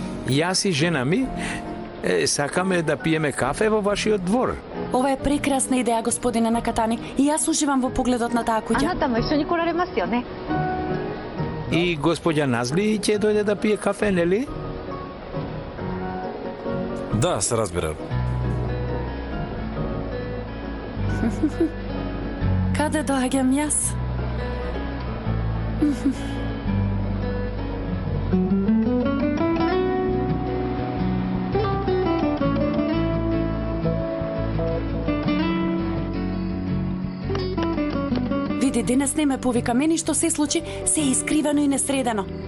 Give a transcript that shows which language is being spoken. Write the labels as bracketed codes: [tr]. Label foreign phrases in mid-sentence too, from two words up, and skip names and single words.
[mk] Јас и жена ми сакаме да пиеме кафе во вашиот двор. Ова е прекрасна идеја, господине Накатани, и јас уживам во погледот на таа [ja] あ [mk] куќа. [ja] なたも一緒に来られますよね。 [mk] И господја Назли ќе дојде да пие кафе, нели? Да, се разбира. Каде доаѓам јас? Види, денес не ме повика, мени што се случи, се е искривено и несредено.